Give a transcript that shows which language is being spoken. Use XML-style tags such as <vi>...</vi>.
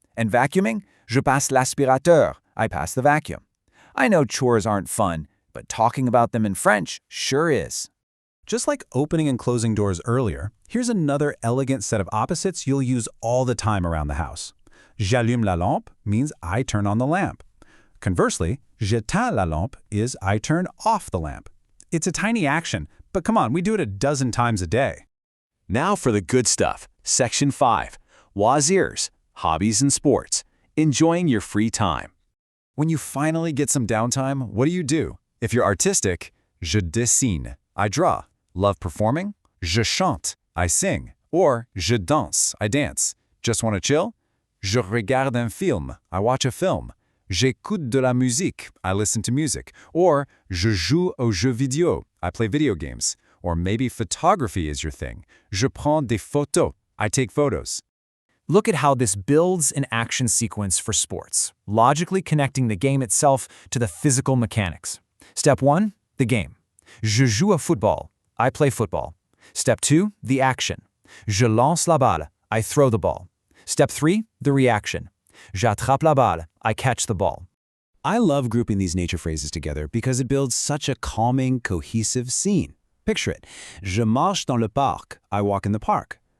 <en>And vacuuming,</en> <fr>je passe l'aspirateur.</fr> <en>I pass the vacuum. I know chores aren't fun, but talking about them in French sure is. Just like opening and closing doors earlier, here's another elegant set of opposites you'll use all the time around the house.</en> <fr>J'allume la lampe</fr> <en>means I turn on the lamp. Conversely,</en> <fr>j'éteins la lampe</fr> <en>is I turn off the lamp. It's a tiny action, but come on, we do it a dozen times a day. Now for the good stuff. Section 5. Loisirs, hobbies and sports. Enjoying your free time. When you finally get some downtime, what do? If you're artistic,</en> <fr>je dessine,</fr> <en>I draw. Love performing?</en> <fr>Je chante,</fr> <en>I sing. Or</en> <fr>je danse,</fr> <en>I dance. Just want to chill?</en> <fr>Je regarde un film,</fr> <en>I watch a film.</en> <fr>J'écoute de la musique,</fr> <en>I listen to music. Or</en> <fr>je joue aux jeux vidéo,</fr> <en>I play video games. Or maybe photography is your thing.</en> <fr>Je prends des photos,</fr> <en>I take photos. Look at how this builds an action sequence for sports, logically connecting the game itself to the physical mechanics. Step 1, the game.</en> <fr>Je joue au football,</fr> <en>I play football. Step 2, the action.</en> <fr>Je lance la balle,</fr> <en>I throw the ball. Step 3, the reaction.</en> <fr>J'attrape la balle,</fr> <en>I catch the ball. I love grouping these nature phrases together because it builds such a calming, cohesive scene. Picture it.</en> <fr>Je marche dans le parc,</fr> <en>I walk in the park.</en>